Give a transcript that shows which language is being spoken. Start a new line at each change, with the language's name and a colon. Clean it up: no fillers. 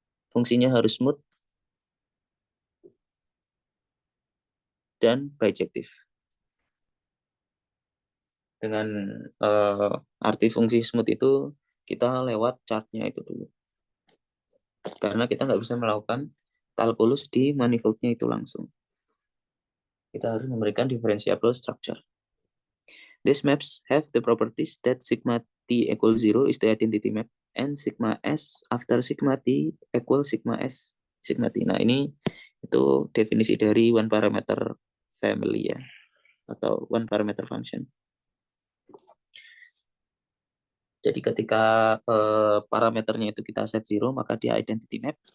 Indonesian: Fungsinya harus smooth dan bijective. Dengan arti fungsi smooth itu kita lewat chartnya itu dulu. Karena kita nggak bisa melakukan kalkulus di manifoldnya itu langsung. Kita harus memberikan differentiable structure.
English: These maps have the properties that sigma t equals 0 is the identity map and sigma s after sigma t equals sigma s sigma t.
Indonesian: Nah ini itu definisi dari one parameter family ya, atau one parameter function. Jadi ketika parameternya itu kita set 0, maka dia identity map.